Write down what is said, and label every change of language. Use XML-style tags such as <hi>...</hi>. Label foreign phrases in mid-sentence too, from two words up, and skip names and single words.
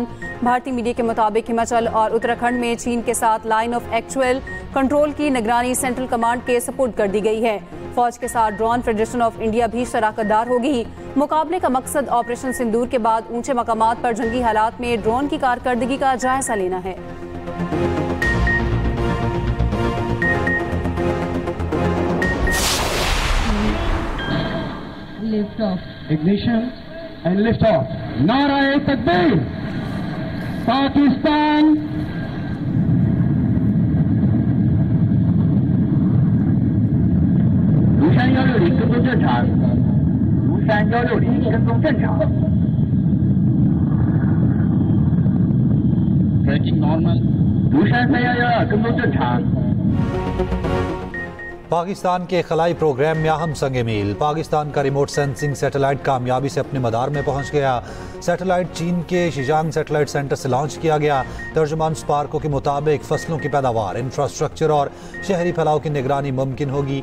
<ur>بھارتی میڈیا کے مطابق ہماچل اور اتراکھنڈ میں چین کے ساتھ</ur> <en>line of actual control</en> <ur>کی نگرانی</ur> <en>central command</en> <ur>کے سپرد کر دی گئی ہے. فوج کے ساتھ ڈرون فیڈریشن آف انڈیا بھی شراکت دار ہوگی. مقابلے کا مقصد آپریشن سندور کے بعد اونچے مقامات پر جنگی حالات میں ڈرون کی کارکردگی کا جائزہ لینا ہے.</ur> <en>Lift off. Ignition and lift off.</en> <ur>نعرۂ تکبیر.</ur> <zh>पाकिस्तान 卢山160跟踪正常。卢山160跟踪正常。</zh> <en>Tracking normal。</en> <zh>卢山311跟踪正常。</zh> <ur>پاکستان کے خلائی پروگرام میں اہم سنگ میل. پاکستان کا</ur> <en>remote sensing satellite</en> <ur>کامیابی سے اپنے مدار میں پہنچ گیا. سیٹلائٹ چین کے شیجانگ سیٹلائٹ سینٹر سے لانچ کیا گیا. ترجمان سپارکو کے مطابق فصلوں کی پیداوار، انفراسٹرکچر اور شہری پھیلاؤ کی نگرانی ممکن ہوگی.</ur>